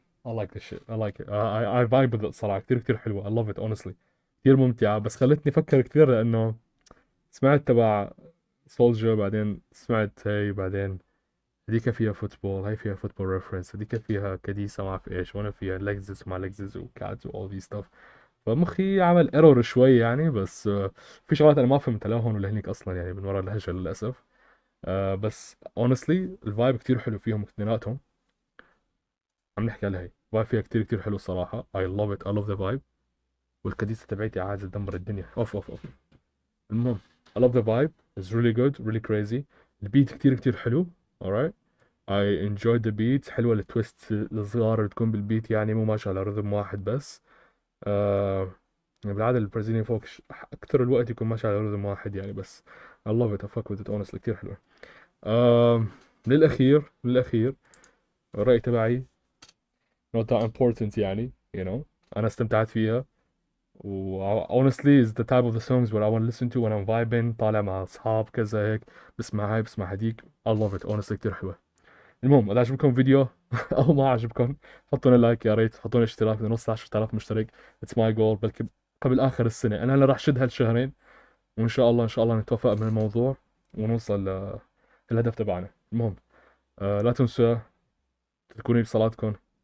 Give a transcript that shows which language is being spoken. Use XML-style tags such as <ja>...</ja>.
<en>I like this shit. I like it. I vibe with it صراحة.</en> <ar>كثير حلوة.</ar> <en>I love it honestly.</en> <ar>كثير ممتعة، بس خلتني أفكر كثير لأنه سمعت تبع سولجر، بعدين سمعت هي، بعدين هذيك فيها فوتبول، هاي فيها فوتبول ريفرنس، هذيك فيها كديسة ما أعرف إيش، وأنا فيها لكزس وما لكزس وكاتس و</ar> <en>all these stuff.</en> <ar>فمخي عمل ايرور شوي يعني، بس في شغلات أنا ما فهمتها لهون ولا هنيك أصلا يعني من ورا اللهجة للأسف. بس honestly الفايب كثير حلو فيهم اثنيناتهم. عم نحكي على هي فايب فيها كتير حلو الصراحة.</ar> <en>I love it. I love the vibe.</en> <ar>والكديسة تبعتي عايزة تدمر الدنيا. اوف.</ar> <en>المهم I love the vibe. It's really good, really crazy.</en> <ar>البيت كتير حلو.</ar> <en>alright. I enjoyed the beat.</en> <ar>حلوة التويست الصغار اللي تكون بالبيت، يعني مو ماشي على رذم واحد بس. يعني بالعادة البرازيليين فوق أكثر الوقت يكون ماشي على رذم واحد يعني، بس</ar> <en>I love it. I fuck with it honestly.</en> <ar>كتير حلوة. للأخير الرأي تبعي</ar> <en>not that important</en> <ar>يعني أنا استمتعت فيها.</ar> <en>و honestly is the type of the songs where I want to listen to when I'm vibing،</en> <ar>طالع مع أصحاب كذا هيك، بسمع هاي بسمع هديك.</ar> <en>I love it honestly.</en> <ar>كتير حلوة. المهم إذا عجبكم فيديو أو ما عجبكم، حطوا لنا لايك يا ريت، حطوا لنا اشتراك لنوصل 10,000 مشترك.</ar> <en>It's my goal.</en> <ar>بلكي قبل آخر السنة. أنا هلا راح شد هالشهرين، وإن شاء الله نتوفق من الموضوع ونوصل للهدف تبعنا. المهم لا تنسوا تذكروني بصلاتكم.</ar>